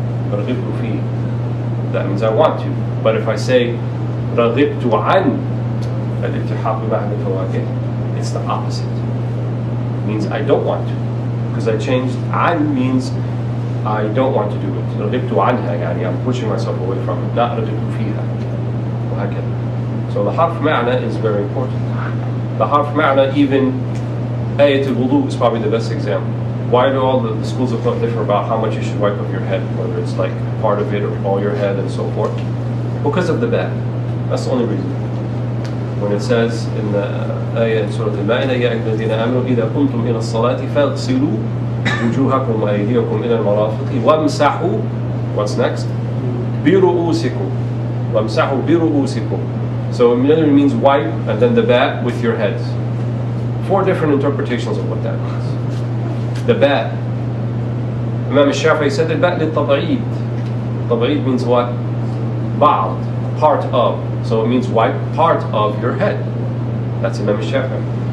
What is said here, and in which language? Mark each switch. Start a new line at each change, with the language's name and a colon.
English: Raghibtu fi, that means I want to. But if I say Raghibtu an al-iltihaq bi mahad Fawakih, it's the opposite. It means I don't want to. Because I changed an means I don't want to do it.
Arabic: رغبت عنها يعني
English: I'm pushing myself away from it.
Arabic: not رغبت فيها وهكذا.
English: So the harf ma'na is very important. The harf ma'na, even ayat al-wudu is probably the best example. Why do all the schools of thought differ about how much you should wipe off your head, whether it's like part of it or all your head and so forth? Because of the ba. That's the only reason. When it says in the ayah in Surah Al-Ma'idah,
Arabic: يَا أَيُّهَا الَّذِينَ آمَنُوا إِذَا قُمْتُمْ إِلَى الصَّلَاةِ فَاغْسِلُوا وُجُوهَكُمْ وَأَيْدِيَكُمْ إِلَى الْمَرَافِقِ وَامْسَحُوا.
English: What's next?
Arabic: بِرُؤُوسِكُمْ وَامْسَحُوا بِرُؤُوسِكُمْ.
English: So it literally means wipe and then the ba with your heads. 4 different interpretations of what that means. The ba. Imam al-Shafi'i said the ba للتبعيد. Tabaid means what? Ba'd, part of. So it means wipe part of your head. That's Imam al-Shafi'i.